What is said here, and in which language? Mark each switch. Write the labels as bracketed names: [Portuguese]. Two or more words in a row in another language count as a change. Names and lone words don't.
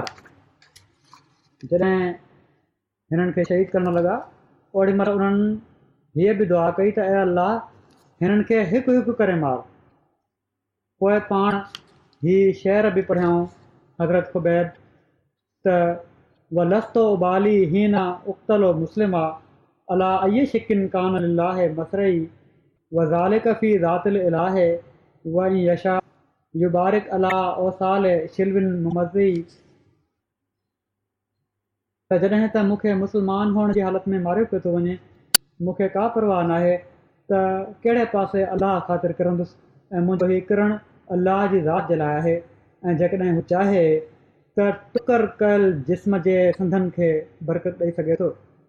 [Sindhi] जॾहिं हिननि खे शहीद करणु लॻा ओॾी महिल उन्हनि हीअ बि दुआ कई त ए अल्लाह, हिननि खे हिकु हिकु करे मार। पोइ पाण ही शेर बि पढ़ियाऊं हज़रत ख़ुबैब त [Arabic] ولست أبالي حين أقتل مسلما على أي شق كان لله مصرعي وذلك في ذات الإله وإن يشأ يبارك على أوصال شلو ممزع. [Sindhi] त जॾहिं त मूंखे मुस्लमान हुअण जी हालत में मारियो पियो थो वञे, मूंखे का परवाह नाहे त कहिड़े पासे अलाह ख़ातिर किरंदुसि ऐं मुंहिंजो हीउ किरणु अलाह जी ज़ात जे लाइ आहे। ऐं जेकॾहिं हू चाहे त टुकर कयल जिस्म जे संदनि खे बरकत ॾेई सघे थो।